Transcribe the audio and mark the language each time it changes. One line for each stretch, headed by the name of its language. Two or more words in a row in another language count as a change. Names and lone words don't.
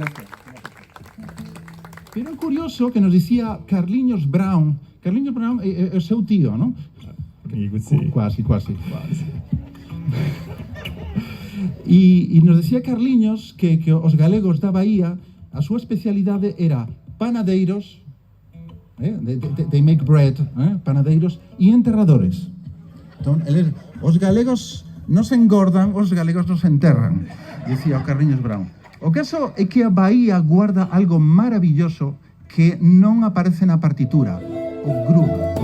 Galician: Pero é curioso que nos dicía Carlinhos Brown. Carlinhos Brown é o seu tío, non? Quasi. E nos decía Carliños que os galegos da Bahía, a súa especialidade era panadeiros,
English: they make bread,
Galician: panadeiros e enterradores. Entón, os galegos non se engordan, os galegos non se enterran, dicía o Carliños Brown. O caso é que a Bahía guarda algo maravilloso que non aparece na partitura, o groove.